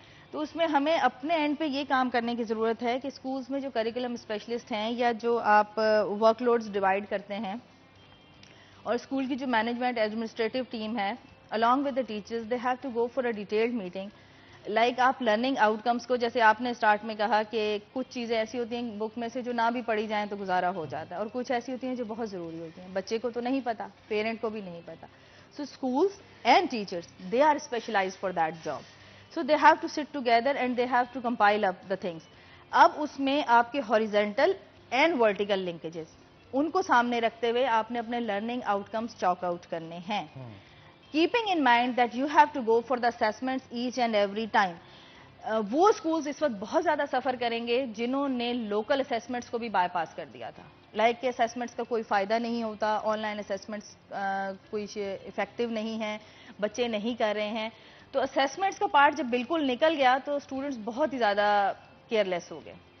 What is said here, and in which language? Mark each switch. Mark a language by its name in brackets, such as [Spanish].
[Urdu] تو اس میں ہمیں اپنے اینڈ پہ یہ کام کرنے کی ضرورت ہے کہ اسکولز میں جو کریکولم اسپیشلسٹ ہیں یا جو آپ ورک لوڈز ڈیوائڈ کرتے ہیں, اور اسکول کی جو مینجمنٹ ایڈمنسٹریٹو ٹیم ہے [English] along with the teachers, they have to go for a detailed meeting. [Urdu] Like آپ لرننگ آؤٹ کمس کو, جیسے آپ نے اسٹارٹ میں کہا کہ کچھ چیزیں ایسی ہوتی ہیں بک میں سے جو نہ بھی پڑھی جائیں تو گزارا ہو جاتا ہے, اور کچھ ایسی ہوتی ہیں جو بہت ضروری ہوتی ہیں, بچے کو تو نہیں پتا, پیرنٹ کو بھی نہیں پتا. [English] So schools and teachers they are specialized for that job. So they have to sit together and they have to compile up the things. [Urdu] اب اس میں آپ کے ہاریزنٹل اینڈ ورٹیکل لنکیجز ان کو سامنے رکھتے ہوئے آپ نے اپنے لرننگ آؤٹ کمس چاک آؤٹ کرنے ہیں. [English] Keeping in mind that you have to go for the assessments each and every time. [Urdu] وہ اسکولز اس وقت بہت زیادہ سفر کریں گے جنہوں نے لوکل اسیسمنٹس کو بھی بائی پاس کر دیا تھا. لائک کہ اسیسمنٹس کا کوئی فائدہ نہیں ہوتا, آن لائن اسیسمنٹس کوئی افیکٹو نہیں ہیں, بچے نہیں کر رہے ہیں. تو اسیسمنٹس کا پارٹ جب بالکل نکل گیا تو اسٹوڈنٹس بہت ہی زیادہ کیئرلیس ہو گئے.